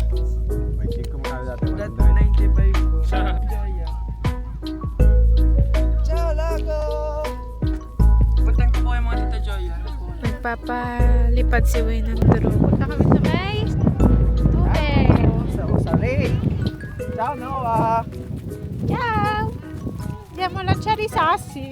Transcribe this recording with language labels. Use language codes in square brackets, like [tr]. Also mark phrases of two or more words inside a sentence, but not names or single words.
[en] That 95 po. [tl] Sa [it] Ciao, Lago! [tl] Puntan ko po yung mga Tita Joy. Nagpapalipad si Wayne ng drone. Punta kami sa may tubig. Sa lake. Ciao, Noah! Ciao! [it] Andiamo alla Charisassi.